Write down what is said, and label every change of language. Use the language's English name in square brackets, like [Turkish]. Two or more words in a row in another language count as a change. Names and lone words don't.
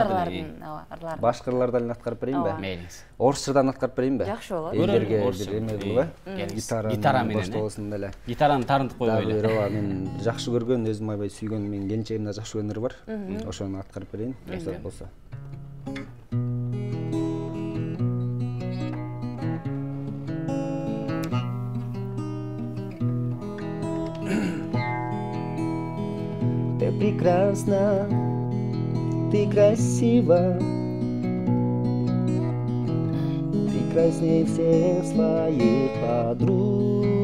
[Kyrgyz] ырларды. Башка ырлардан аткарып берейинби? Мейлиңиз. Орусчадан аткарып берейинби? Жакшы болот. Элдерге бир эме кылып, гитара менен боштолосун эле. Гитараны тарынтып койбойлу. Ооба, мен жакшы көргөн, өзүм аябай сүйгөн, менин келинчегимде жакшы көргөн ыр бар. Ошону аткарып берейин, рұқсат болсо. [Russian] Ты прекрасна, ты красива, прекрасней всех своих подруг.